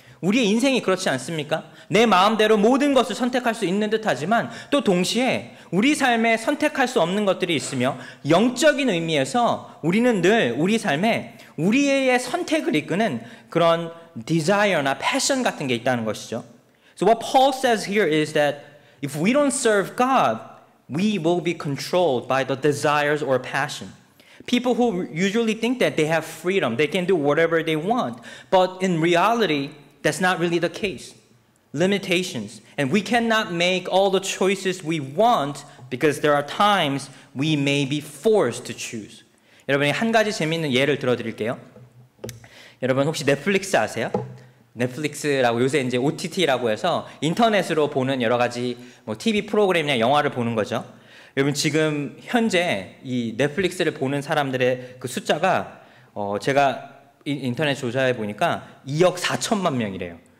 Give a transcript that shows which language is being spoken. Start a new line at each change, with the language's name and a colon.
Korean: 우리의 인생이 그렇지 않습니까? 내 마음대로 모든 것을 선택할 수 있는 듯하지만 또 동시에 우리 삶에 선택할 수 없는 것들이 있으며 영적인 의미에서 우리는 늘 우리 삶에 우리의 선택을 이끄는 그런 desire나 passion 같은 게 있다는 것이죠.
English: So what Paul says here is that if we don't serve God, we will be controlled by the desires or passion. People who usually think that they have freedom, they can do whatever they want, but in reality, that's not really the case. Limitations. And we cannot make all the choices we want because there are times we may be forced to choose.
Korean: 여러분이 한 가지 재미있는 예를 들어드릴게요. 여러분 혹시 넷플릭스 아세요? 넷플릭스라고 요새 이제 OTT라고 해서 인터넷으로 보는 여러 가지 뭐 TV 프로그램이나 영화를 보는 거죠. 여러분 지금 현재 이 넷플릭스를 보는 사람들의 그 숫자가 제가 인터넷 조사해 보니까 2억 4천만 명이래요.